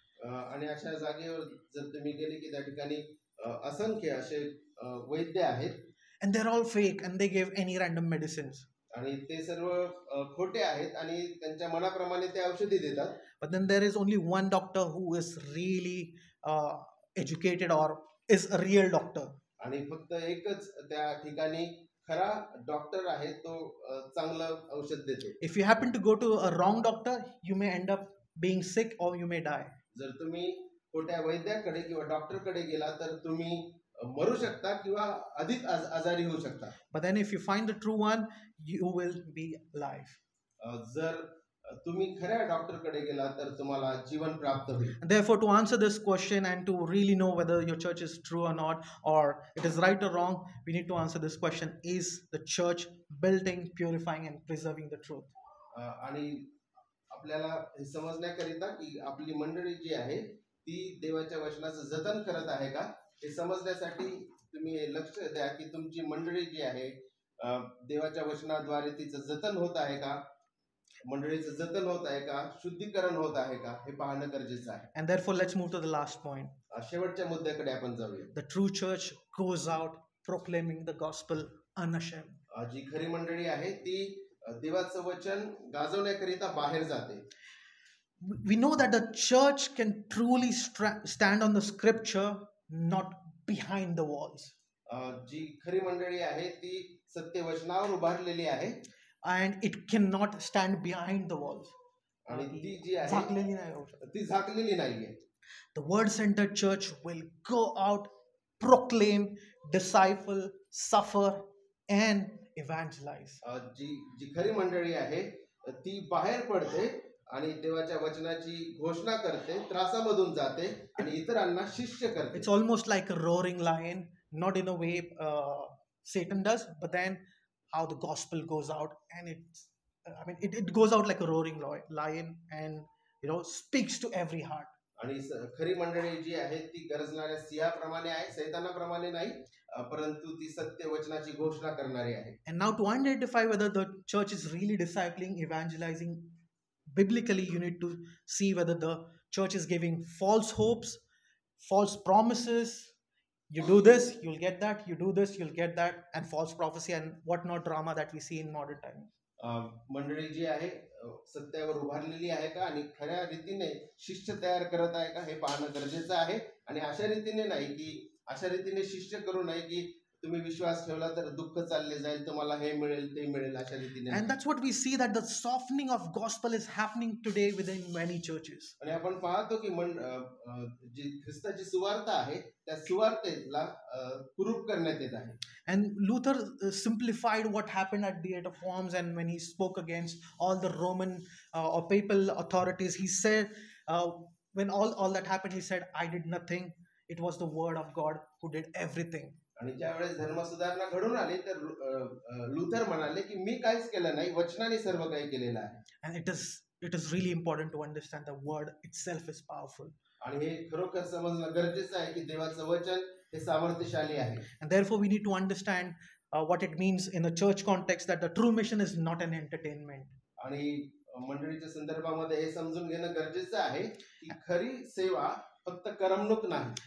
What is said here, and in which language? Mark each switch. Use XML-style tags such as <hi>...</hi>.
<mr>आणि अशा जागेवर जर तुम्ही गेले की त्या ठिकाणी असंख्य असे वैद्य आहेत</mr> <en>and they're all fake and they give any random medicines.</en> <mr>आणि ते सर्व खोटे आहेत आणि त्यांच्या मनाप्रमाणे ते औषधी देतात.</mr> <en>But then there is only one doctor who is really educated or is a real doctor.</en> <mr>आणि फक्त एकच त्या ठिकाणी खरा डॉक्टर आहे तो चांगलं औषध देतो.</mr> <en>If you happen to go to a wrong doctor, you may end up being sick or you may die.</en> <mr>जर तुम्ही खोट्या वैद्याकडे किंवा डॉक्टरकडे गेला तर तुम्ही मरू शकता किंवा अधिक आजारी होऊ शकता.</mr> <en>But then if you find the true one, you will be alive.</en> <mr>जर तुम्ही खऱ्या डॉक्टरकडे गेला तर तुम्हाला जीवन प्राप्त होईल.</mr> <en>And therefore, to answer this question and to really know whether your church is true or not, or it is right or wrong, we need to answer this question: is the church building, purifying, and preserving the truth?</en> <mr>आणि आपल्याला हे समजण्याकरिता की आपली मंडळी जी आहे ती देवाच्या वचनाचं जतन करत आहे का हे समजण्यासाठी तुम्ही लक्ष द्या की तुमची मंडळी जी आहे देवाच्या वचनाद्वारे तिचं जतन होत आहे का, मंडळीचं जतन होत आहे का, शुद्धीकरण होत आहे का हे पाहणं गरजेचं आहे.</mr> <en>And therefore, let's move to the last point.</en> <mr>शेवटच्या मुद्द्याकडे आपण जाऊया.</mr> <en>The true church goes out proclaiming the gospel unashamed.</en> <mr>जी खरी मंडळी आहे ती देवाचं वचन गाजवण्याकरिता बाहेर जाते.</mr> <en>We know that the church can truly stand on the scripture, not behind the walls.</en> <mr>जी खरी मंडळी आहे ती सत्य वचनावर उभारलेली आहे</mr> <en>and it cannot stand behind the walls.</en> <mr>आणि ती जी आहे ती झाकलेली नाहीये.</mr> <en>The word-centered church will go out, proclaim, disciple, suffer, and evangelize.</en> <mr>जी खरी मंडळी आहे ती बाहेर पडते आणि देवाच्या वचनाची घोषणा करते, त्रासामधून जाते आणि इतरांना शिष्य करते.</mr> <en>It's almost like a roaring lion, not in a way Satan does, but then how the gospel goes out, and it goes out like a roaring lion, and speaks to every heart.</en> <mr>आणि खरी मंडळी जी आहे ती गरजणाऱ्या सिंहाप्रमाणे आहे, सैतानाप्रमाणे नाही, परंतु ती सत्य वचनाची घोषणा करणारी आहे.</mr> <en>And now to identify whether the church is really discipling, evangelizing, biblically you need to see whether the church is giving false hopes, false promises. You do this, you'll get that. You do this, you'll get that. And false prophecy and whatnot drama that we see in modern times.</en> <mr>मंडळी जी आहे सत्यावर उभारलेली आहे का आणि खऱ्या रीतीने शिष्य तयार करत आहे का हे पाहणं गरजेचं आहे. आणि अशा रीतीने नाही की अशा रीतीने शिष्य करू नये की तुम्ही विश्वास ठेवला तर दुःख चालले जाईल, तुम्हाला हे मिळेल ते मिळेल अशा रीतीने.</mr> <en>And that's what we see, that the softening of gospel is happening today within many churches.</en> <mr>आणि आपण पाहतो की जी ख्रिस्ताची सुवार्ता आहे त्या सुवार्तेला कुरूप करण्यात येत आहे.</mr> <en>And Luther simplified what happened at the Diet of Worms, and when he spoke against all the Roman or papal authorities, he said, when all that happened, he said, I did nothing. It was the word of God who did everything.</en> <mr>आणि ज्यावेळेस धर्मसुधारणा घडून आली तर Luther म्हणाले की मी काहीच केलं नाही, वचनाने सर्व काही केलेलं आहे.</mr> <en>And it is really important to understand the word itself is powerful.</en> <mr>आणि हे खरोखर समजणं गरजेचं आहे की देवाचं वचन हे सामर्थ्यशाली आहे.</mr> <en>And therefore we need to understand what it means in a church context, that the true mission is not an entertainment.</en> <mr>आणि मंडळीच्या संदर्भामध्ये हे समजून घेणं गरजेचं आहे की खरी सेवा फक्त करमणूक नाही.</mr>